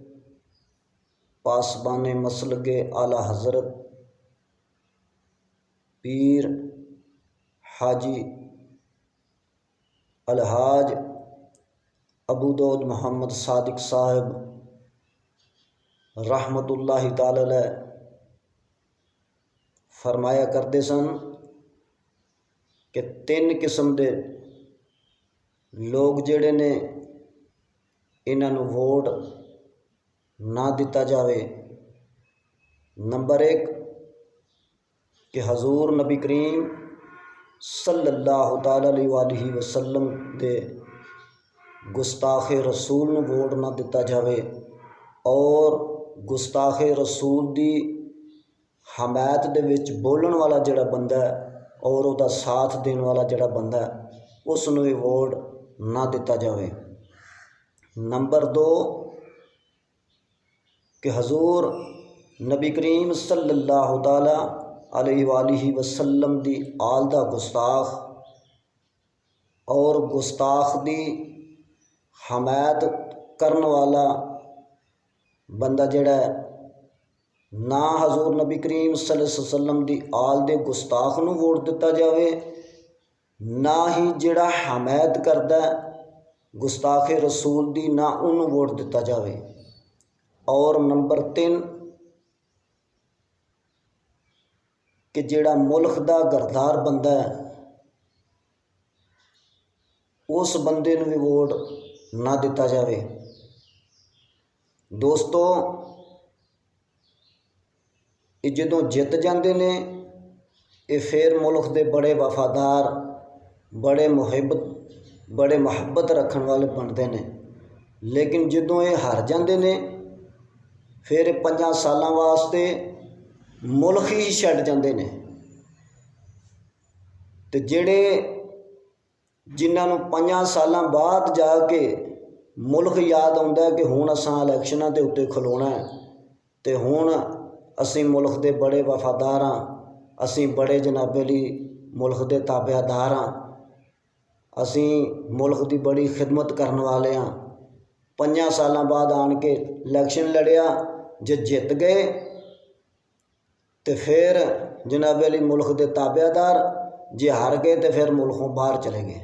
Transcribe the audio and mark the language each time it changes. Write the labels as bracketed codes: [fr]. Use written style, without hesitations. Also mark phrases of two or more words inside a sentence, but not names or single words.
[pa] پاسبان مسلک اعلیٰ حضرت پیر حاجی الحاج ابو داؤد محمد صادق صاحب [ar] رحمة الله تعالى عليه [pa] فرمایا کرتے سن کہ تین قسم کے لوگ جہڑے نے اینہاں ووٹ نہ دتا جاوے. نمبر ایک کہ حضور نبی کریم [ar] صلى الله تعالى عليه وسلم [pa] دے گستاخ رسول نوں ووٹ نہ دتا جاوے اور گستاخ رسول دی حمایت دے وچ بولن والا جہڑا بندہ ہے اور اسدا ساتھ دینے والا جہڑا بندہ ہے اسنوں بھی ووٹ نہ دتا جاوے. نمبر دو کہ حضور نبی کریم [ar] صلى الله تعالى عليه وسلم [pa] دی آل دا گستاخ اور گستاخ دی حمایت کرن والا بندہ جہڑا ہے نہ حضور نبی کریم [ar] صلى الله عليه وسلم [pa] دی آل دے گستاخ نوں ووٹ دتا جاوے، نہ ہی جہڑا حمایت کردا گستاخ رسول دی نہ انہوں نے ووٹ دتا جاوے. اور نمبر تین کہ جہڑا ملک دا غدار بندہ ہے اس بندے نوں بھی ووٹ نہ دتا جاوے. دوستو، یہ جدوں جت جاتے نے یہ پھر ملک دے بڑے وفادار، بڑے محبت رکھنے والے بنتے ہیں، لیکن جدوں یہ ہار جاتے نے پھر 5 سال واسطے ملک ہی چھڈ جاتے ہیں. تو جہڑے جنہاں 5 سال بعد جاکے ملک یاد آتا ہے کہ ہن اساں الیکشناں دے اتے کھلونا ہے تو ہن اسیں ملک دے بڑے وفادار ہاں، اسیں بڑے جنابے لئی ملک دے تابعدار ہاں، اسیں ملک دی بڑی خدمت کرنے والے ہاں. 5 سال بعد آن کے الیکشن لڑیا، جے جت گئے تو پھر جنابے لئی ملک دے تابعدار، جے ہار گئے تو پھر ملکوں باہر چلے گئے.